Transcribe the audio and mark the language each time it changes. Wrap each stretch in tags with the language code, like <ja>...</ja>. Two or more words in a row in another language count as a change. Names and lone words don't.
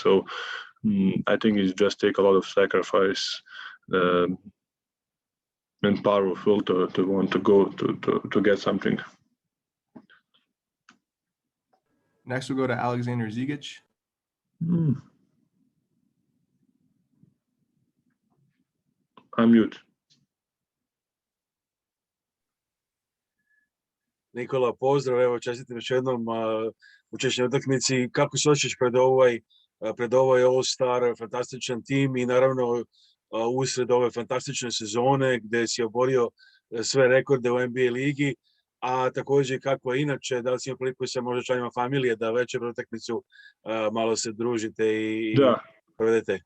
<en>So I think it just take a lot of sacrifice and powerful to want to go to get something. Next, we'll go to Alexander Zigic. I'm mute.</en> <sr>Nikola, pozdrav, evo čestitam još jednom učešću na utakmici. Kako se osjećaš pred ovaj All-Star, fantastičan tim i naravno usred ove fantastične sezone gde si oborio sve rekorde u NBA ligi, a takođe kako je inače, da li si imao priliku sa možda članima familije da večer pred utakmicu malo se družite i provedete?</sr>